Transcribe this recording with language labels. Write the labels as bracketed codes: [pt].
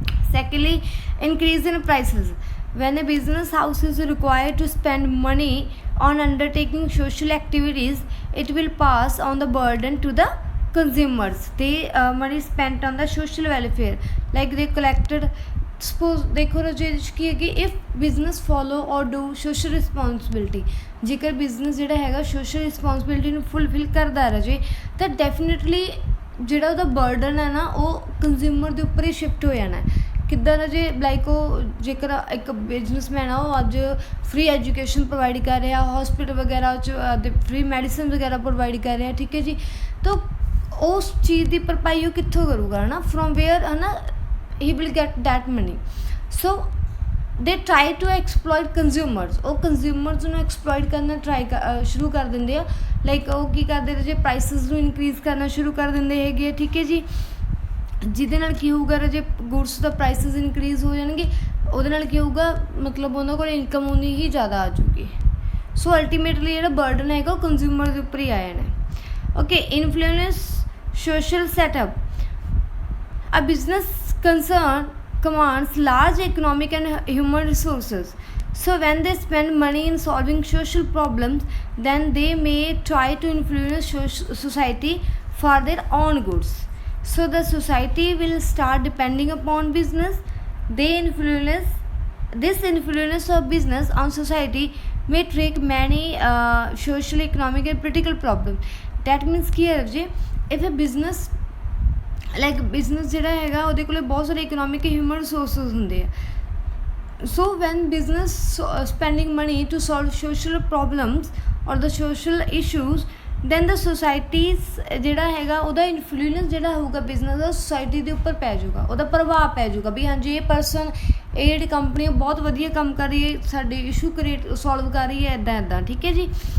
[en] Secondly, increase in prices. When a business house is required to spend money on undertaking social activities, it will pass on the burden to the consumers. They money spent on the social welfare, they collected. [pa] Suppose देखो रजेश की है कि [en] if business follow or do social responsibility, [pa] जेकर business ਜਿਹੜਾ ਹੈਗਾ social responsibility ਨੂੰ fulfill ਕਰਦਾ ਰਜੇ ਤਾਂ definitely ਜਿਹੜਾ ਉਹਦਾ burden ਹੈ ਨਾ ਉਹ consumer ਦੇ ਉੱਪਰ ਹੀ shift ਹੋ ਜਾਣਾ ਹੈ। ਕਿੱਦਾਂ ਨਾ ਜੇ ਉਹ ਜੇਕਰ ਇੱਕ ਬਿਜ਼ਨਸਮੈਨ ਆ ਉਹ ਅੱਜ ਫ੍ਰੀ ਐਜੂਕੇਸ਼ਨ ਪ੍ਰੋਵਾਈਡ ਕਰ ਰਿਹਾ, ਹੌਸਪੀਟਲ ਵਗੈਰਾ 'ਚ ਫ੍ਰੀ ਮੈਡੀਸਨ ਵਗੈਰਾ ਪ੍ਰੋਵਾਈਡ ਕਰ ਰਿਹਾ, ਠੀਕ ਹੈ ਜੀ, ਤਾਂ ਉਸ ਚੀਜ਼ ਦੀ ਭਰਪਾਈ ਉਹ ਕਿੱਥੋਂ ਕਰੂਗਾ ਹੈ ਨਾ, ਫਰੋਮ ਵੇਅਰ ਹੈ ਨਾ [en] ਹੀ will get that money. So they try to exploit consumers, [pa] ਉਹ ਕੰਜ਼ਿਊਮਰਸ ਨੂੰ ਐਕਸਪਲੋਇਟ ਕਰਨਾ ਸ਼ੁਰੂ ਕਰ ਦਿੰਦੇ ਆ। ਉਹ ਕੀ ਕਰਦੇ ਜੇ ਪ੍ਰਾਈਸਿਸ ਨੂੰ ਇਨਕਰੀਜ਼ ਕਰਨਾ ਸ਼ੁਰੂ ਕਰ ਦਿੰਦੇ ਹੈਗੇ, ਠੀਕ ਹੈ ਜੀ। ਜਿਹਦੇ ਨਾਲ ਕੀ ਹੋਊਗਾ ਜੇ ਗੁਡਸ ਦਾ ਪ੍ਰਾਈਸਿਸ ਇਨਕਰੀਜ਼ ਹੋ ਜਾਣਗੇ, ਉਹਦੇ ਨਾਲ ਕੀ ਹੋਊਗਾ ਮਤਲਬ ਉਹਨਾਂ ਕੋਲ ਇਨਕਮ ਉਨੀ ਹੀ ਜ਼ਿਆਦਾ ਆ ਜੂਗੀ। ਸੋ ਅਲਟੀਮੇਟਲੀ ਜਿਹੜਾ ਬਰਡਨ ਹੈਗਾ ਉਹ ਕੰਜ਼ਿਊਮਰ ਦੇ ਉੱਪਰ ਹੀ ਆ ਜਾਣਾ। [en] Okay, influence social setup. A business concern commands large economic and human resources. So when they spend money in solving social problems, then they may try to influence society for their own goods. So the society will start depending upon business. This influence of business on society may trigger many social, economic and political problems. [pa] That means ਕੀ ਹੈ ਜੀ, [en] if a business [pa] like business ਜਿਹੜਾ ਹੈਗਾ ਉਹਦੇ ਕੋਲ ਬਹੁਤ ਸਾਰੇ economic human resources ਹੁੰਦੇ ਆ। [en] so when business spending money to solve social problems ਔਰ ਦਾ social issues, then ਦਾ societies [pa] ਜਿਹੜਾ ਹੈਗਾ ਉਹਦਾ ਇਨਫਲੂਐਂਸ ਜਿਹੜਾ ਹੋਊਗਾ ਬਿਜ਼ਨਸ ਦਾ ਸੋਸਾਇਟੀ ਦੇ ਉੱਪਰ ਪੈ ਜਾਊਗਾ, ਉਹਦਾ ਪ੍ਰਭਾਵ ਪੈ ਜਾਊਗਾ ਵੀ ਹਾਂਜੀ ਇਹ ਪਰਸਨ, ਇਹ ਜਿਹੜੀ ਕੰਪਨੀ ਬਹੁਤ ਵਧੀਆ ਕੰਮ ਕਰ ਰਹੀ ਹੈ, ਸਾਡੇ ਇਸ਼ੂ ਸੋਲਵ ਕਰ ਰਹੀ ਹੈ, ਇੱਦਾਂ ਠੀਕ ਹੈ ਜੀ।